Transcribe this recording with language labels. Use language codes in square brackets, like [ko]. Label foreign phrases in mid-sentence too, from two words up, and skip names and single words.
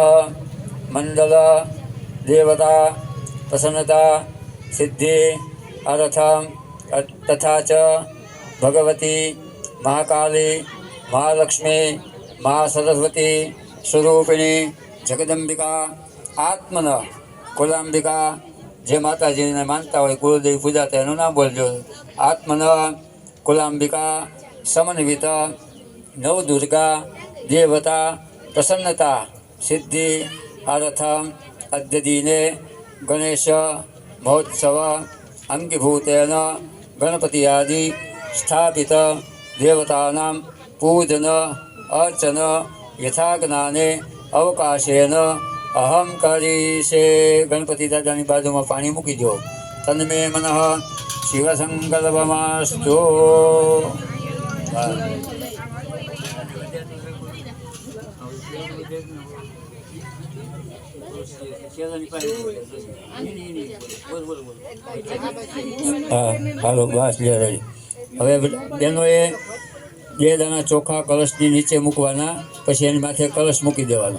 [sa] मंडल देवता प्रसन्नता सिद्धि अर्थम तथा च भगवती महाकाली महालक्ष्मी महासरस्वती स्वरूपिणी जगदंबिका आत्मन कुलांबिका [gu] જે માતાજી ને માનતા હો કુળદેવી પૂજા તેનું નામ બોલજો. [sa] आत्मन कुलांबिका समन्वित नवदुर्गा देवता प्रसन्नता सिद्धि अर्थ अद्य दिने गणेश महोत्सव अंगीभूतेन गणपति आदि स्थापित देवतानां पूजन अर्चन यथाज्ञाने अवकाशेन अहम करीशे. [gu] ગણપતિ દાદાની બાજુમાં પાણી મૂકી દો. [sa] तन्मे मनः शिवसंकल्पमास्तु. [gu] હાલો બસ લે રેડી. હવે બહેનોએ 2 દાણા ચોખા કળશની નીચે મૂકવાના, પછી એની માથે કળશ મૂકી દેવાનો.